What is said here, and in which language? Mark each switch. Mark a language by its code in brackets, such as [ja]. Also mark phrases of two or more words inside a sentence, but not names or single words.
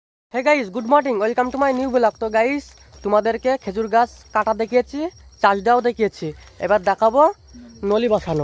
[en] hey guys good morning welcome to my new blog. [bn] तो गाइस তোমাদেরকে খেজুর গাছ কাটা দেখিয়েছি, চাষ দেওয়াও দেখিয়েছি, এবার দেখাবো নলি বসানো।